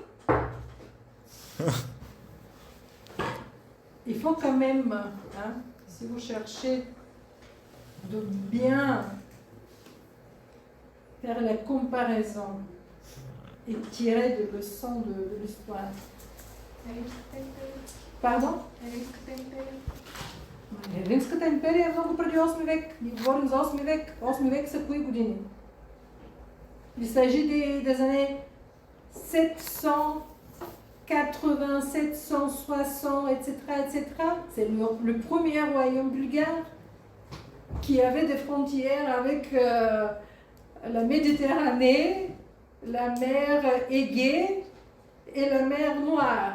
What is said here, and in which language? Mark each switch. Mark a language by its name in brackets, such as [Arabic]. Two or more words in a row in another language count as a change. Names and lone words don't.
[French] Il faut quand même, hein, si vous cherchez de bien faire la comparaison et tirer des leçons de l'histoire. Pardon? [Bulgarian] Римската империя е много преди 8 век. Ние говорим за 8 век. 8 век са кои години? [French] Il s'agit des années 780, 760, etc., etc. C'est le premier royaume bulgare qui avait des frontières avec la Méditerranée, la mer Égée et la mer Noire.